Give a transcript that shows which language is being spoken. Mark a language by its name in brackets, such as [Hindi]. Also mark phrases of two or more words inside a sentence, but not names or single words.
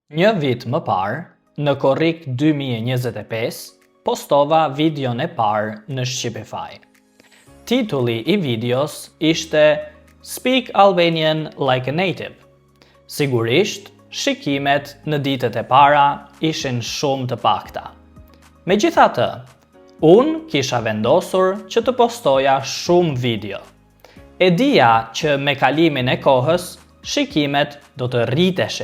[Albanian] Një vit më parë, në korrik 2025, postova videon e parë në Shqipify. Titulli i videos ishte Speak Albanian like a native. Sigurisht, shikimet në ditët e para ishin shumë të pakta. Megjithatë, unë kisha vendosur që të postoja shumë video. E dija që me kalimin e kohës, shikimet do të rriteshin.